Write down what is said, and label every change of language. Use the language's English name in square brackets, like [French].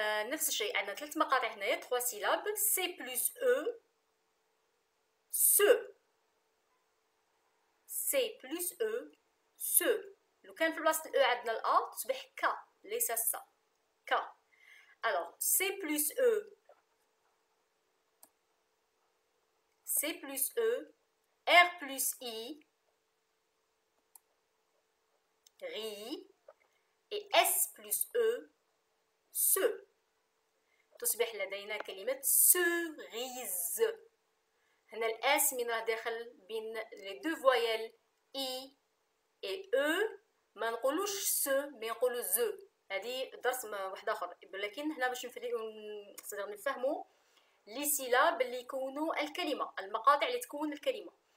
[Arabic] نفس الشيء عندنا 3 مقاطع هنايا 3 syllabes. [French] C plus E, se. C plus E, se. [Arabic] لو كان في بلاصة الأو عندنا الأ تصبح ك ليس س. ك. [French] Alors C plus E, C plus E, R plus I, ri, et S plus E, se. [Arabic] تصبح لدينا كلمة cerise. هنا الأس من راه داخل بين [French] les 2 voyelles I et E. [Arabic] ما نقولوش س مي نقولو ز. هذه درس واحد اخر، ولكن هنا باش نقدر نفهموا لي سيلاب اللي يكونوا الكلمه، المقاطع اللي تكون الكلمه.